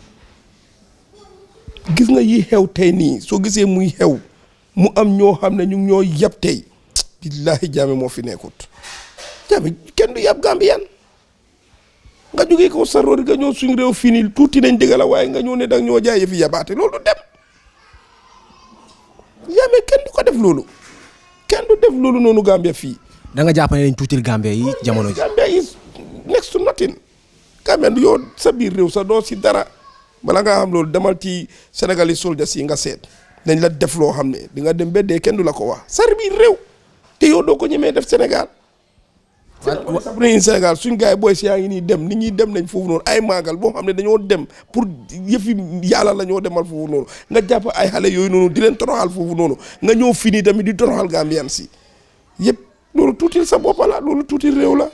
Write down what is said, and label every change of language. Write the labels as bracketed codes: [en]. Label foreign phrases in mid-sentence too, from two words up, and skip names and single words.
[wo] gis nga yi xew tey nii soo gisee muy xew mu am ñoo xam ne ñu ngi ñoo yab tey billaahi Jammeh moo fi nekkut Jammeh kenn du yab Gambien nga jógee ko saroori nga ñëw suñ réew fii nii tuuti nañ dëgg la waaye nga ñëw ne danga ñoo jaay fi yabaate loolu du dem Jammeh kenn du ko def loolu kenn du def loolu noonu Gambia fii. da nga jàpp ne dañ tuutil Gambia yi jamono ji. [en] Gambia is next to nothing. [wo] Gambia yow sa biir réew sa doo si dara bala nga xam loolu demal ci [fr] Sénégalais soldats [wo] yi nga seet dañ la def loo xam ne di nga dem ba dee kenn du la ko wax sa biir réew te yow doo ko ñemee def Sénégal. Sénégal suñ gars yi booy si yaa ngi nii dem nit ñi dem nañ foofu noonu ay maagal boo xam ne dañoo dem pour yëfi yàlla la ñoo demal foofu noonu nga jàpp ay xale yooyu noonu di leen toroxal foofu noonu nga ñëw fii nii tamit di toroxal Gambien si yëpp loolu tuutil sa bopp la loolu tuutil réew la.